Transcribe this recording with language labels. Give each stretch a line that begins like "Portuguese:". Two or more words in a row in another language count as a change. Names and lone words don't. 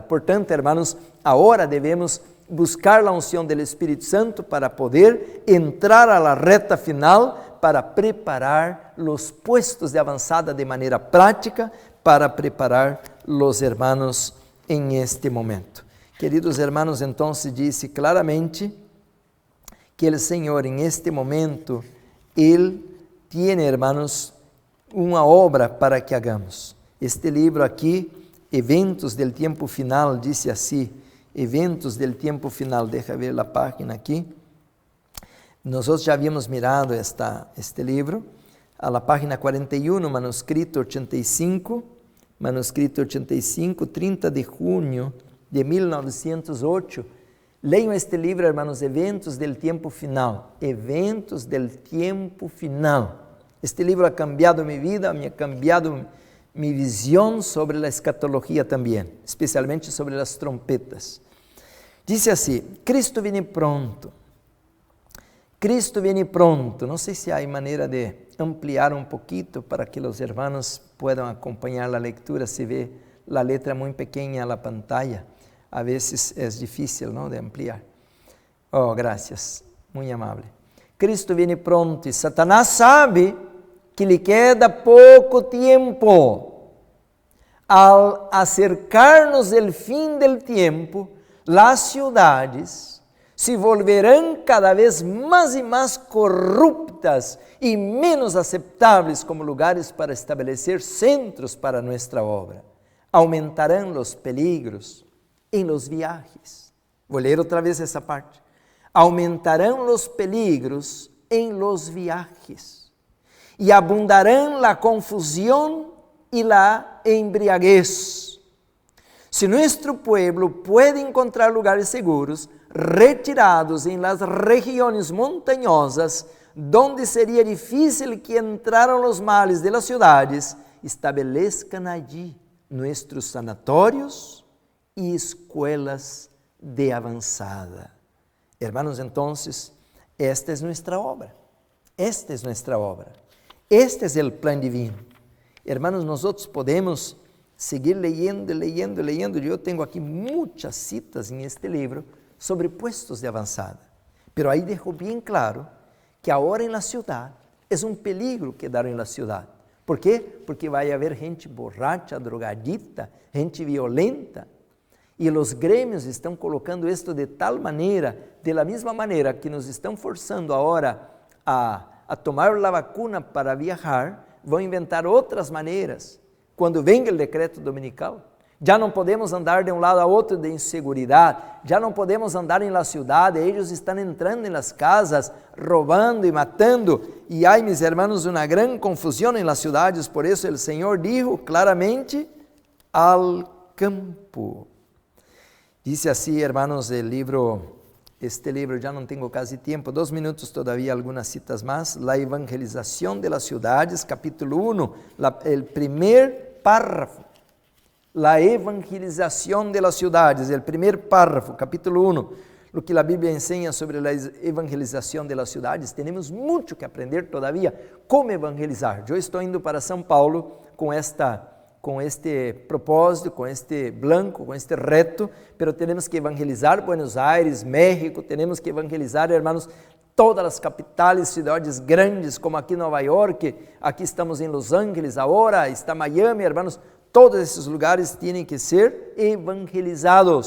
Portuguese: Portanto, hermanos, agora devemos buscar a unção do Espírito Santo para poder entrar
Spanish: a la reta final,
Portuguese: para preparar os puestos de avançada de maneira prática, para preparar os hermanos em este momento.
Spanish: Queridos hermanos,
Portuguese: então se disse claramente que o Senhor em este momento
Spanish: Él tiene, hermanos,
Portuguese: uma obra
Spanish: para que hagamos.
Portuguese: Este livro aqui, Eventos del Tiempo Final, dice assim, Eventos del Tiempo Final, deixa ver a página aqui. Nós já havíamos mirado este livro,
Spanish: a la página
Portuguese: 41, manuscrito 85, 30 de junho de 1908. Leiam este livro, hermanos, Eventos del Tiempo Final, Eventos del Tiempo Final. Este livro
Spanish: ha cambiado
Portuguese: minha vida,
Spanish: me ha cambiado
Portuguese: minha visão sobre a escatologia também, especialmente sobre as trompetas. Diz assim,
Spanish: Cristo viene pronto. Cristo viene pronto.
Portuguese: Não sei se há maneira de ampliar um pouquinho para que os
Spanish: hermanos puedan
Portuguese: acompanhar a leitura. Se vê a letra muito pequena na pantalla. A vezes é difícil, ¿no?, de ampliar. Oh, graças. Muito amável.
Spanish: Cristo viene pronto
Portuguese: e Satanás sabe que lhe queda pouco tempo.
Spanish: Al acercar-nos el fim del tiempo, las ciudades
Portuguese: se volverão cada vez mais e mais corruptas e menos aceptáveis como lugares para estabelecer centros para nossa obra. Aumentarão os peligros em
Spanish: los viajes.
Portuguese: Vou ler outra vez essa parte. Aumentarão os peligros em
Spanish: los viajes
Portuguese: e abundarão la confusão e
Spanish: la embriaguez. Se nosso pueblo
Portuguese: pode encontrar
Spanish: lugares seguros, retirados em las regiones montañosas, donde seria difícil que entraran los males de las ciudades, estabelezcan allí nuestros sanatorios e escuelas de avançada. Hermanos, entonces, esta es nuestra obra. Esta es nuestra obra. Este es el plan divino. Hermanos, nosotros podemos seguir leyendo.
Portuguese: Eu tenho aqui muitas citas em este livro sobre puestos de avançada. Pero aí deixo bem claro que agora em
Spanish: la ciudad
Portuguese: é um peligro quedar em
Spanish: la ciudad.
Portuguese: ¿Por quê? Porque vai haver gente borracha, drogadita, gente violenta. E os grêmios estão colocando isto de tal maneira, de la mesma maneira que nos estão forçando agora a tomar a vacuna para viajar, vão inventar outras maneiras. Quando venga o decreto dominical, já não podemos andar de um lado a outro de inseguridade, já não podemos andar em la cidade, eles estão entrando em
Spanish: las casas,
Portuguese: roubando e matando, e há,
Spanish: mis hermanos,
Portuguese: uma grande confusão em las cidades. Por isso o Senhor dijo claramente, al campo. Dice assim, hermanos, este livro, já não tenho quase tempo, 2 minutos todavía, algumas citas mais.
Spanish: La evangelização de las ciudades, capítulo 1, el primer párrafo. La evangelização de las ciudades, el primer párrafo, capítulo 1.
Portuguese: Lo que a Bíblia ensina sobre a evangelização
Spanish: de las ciudades,
Portuguese: temos muito que aprender todavía. Como evangelizar? Eu estou indo para São Paulo com este propósito, com este blanco, com este reto, pero temos que evangelizar Buenos Aires, México, temos que evangelizar, hermanos, todas as capitais, cidades grandes, como aqui em Nova York, aqui estamos em Los Angeles, agora está Miami, hermanos, todos esses lugares têm que ser evangelizados.